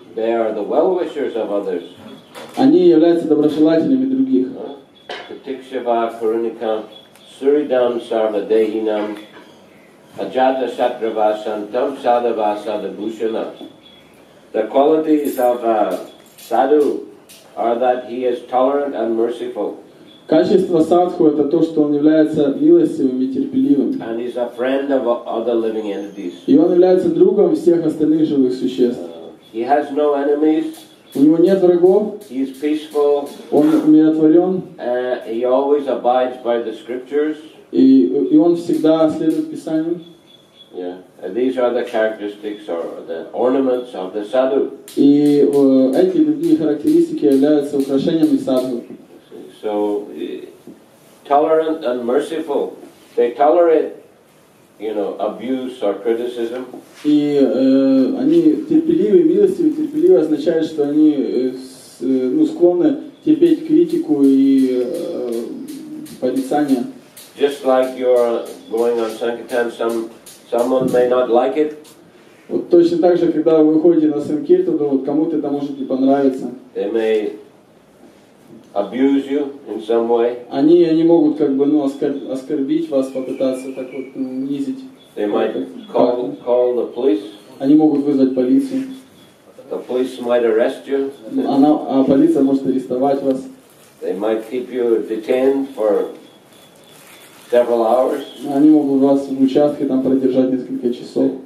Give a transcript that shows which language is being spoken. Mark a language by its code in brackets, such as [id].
[en] They are the well-wishers of others. [ru] Они являются доброжелателями других. [sa] Pratikshava karunikam suridam sarvadehinam ajata satravasantam sadhavasada bhushana. [en] The qualities of a sadhu are that he is tolerant and merciful. [ru] Качество садху — это то, что он является милостивым и терпеливым. [en] And he's a friend of other living entities. [ru] И он является другом всех остальных живых существ. [en] He has no enemies. [ru] У него нет врагов. [en] He is peaceful. [ru] Он умиротворен. [en] He always abides by the scriptures. [ru] И он всегда следует Писанию. [en] Yeah. These are the characteristics or the ornaments of the sadhu. [ru] И эти другие характеристики являются украшениями садху. [en] So, tolerant and merciful. They tolerate abuse or criticism. [ru] И они терпеливы, милостивы. Терпеливы означает, что они склонны терпеть критику и порицание. [en] Just like you're going on Sankirtan, someone may not like it. [ru] Вот точно так же, когда вы выходите на Санкиртану, вот кому-то это может не понравиться. [en] They may abuse you in some way. [ru] Они могут как бы оскорбить вас, попытаться так вот унизить. [en] They might call the police. [ru] Они могут вызвать полицию. [en] The police might arrest you. [ru] А полиция может арестовать вас. [en] They might keep you detained for several hours. [ru] Они могут вас в участке там продержать несколько часов.